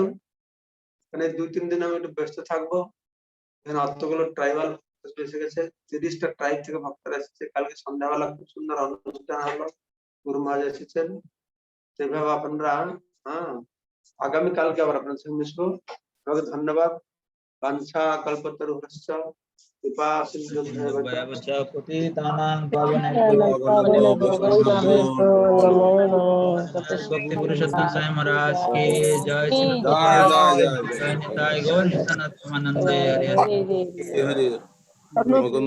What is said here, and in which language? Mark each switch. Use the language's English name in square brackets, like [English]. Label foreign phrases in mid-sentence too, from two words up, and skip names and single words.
[Bangla] এখানে 2-3 দিন আমি একটু ব্যস্ত থাকবো। এখানে অতগুলো ট্রাইবাল এসে গেছে, 30টা ট্রাইব থেকে ভক্তরা এসেছে। কালকে সন্ধ্যাবেলা খুব সুন্দর অনুষ্ঠান হলো, গুরু মহারাজ এসেছেন। সেভাবে আপনারা আগামীকালকে আবার আপনার সঙ্গে মিশবো। ধন্যবাদ। [Sanskrit] বাঞ্ছা কল্পতরুভ্যশ্চ কৃপা সিন্ধুভ্যেব চ পতিতানাং ভক্তি পুরুষোত্তম স্বামী মহারাজ [Hindi] की जय। [Sanskrit] श्री जय निताय गौर नित्यानंद हरे हरे।